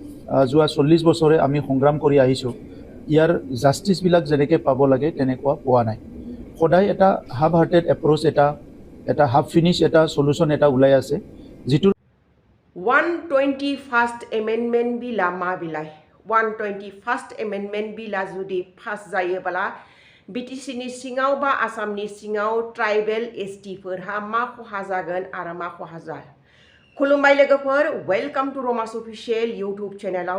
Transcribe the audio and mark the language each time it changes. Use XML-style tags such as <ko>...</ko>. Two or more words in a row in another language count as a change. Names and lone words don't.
<as>যোৱা 40 বছৰে আমি সংগ্ৰাম কৰি আহিছোঁ ইয়াৰ জাষ্টিছবিলাক যেনেকৈ পাব লাগে তেনেকুৱা পোৱা নাই সদায় এটা</as> <en>half hearted approach</en> <as>এটা</as> <en>half finish</en> <as>এটা সলিউশ্যন এটা ওলাই আছে যিটো</as> <en>121st Amendment</en> <brx>बिला मा बिलाय</brx> <en>121st Amendment</en> <brx>बिला जुदि पास जायोब्ला BTC नि सिङाव बा आसामनि सिङाव</brx> <en>tribal ST</en> <brx>फोरहा मा खहा जागोन आरो मा खहा जाया खुलुमबाय लोगोफोर</brx> <en>welcome to Ramas official YouTube channel</en>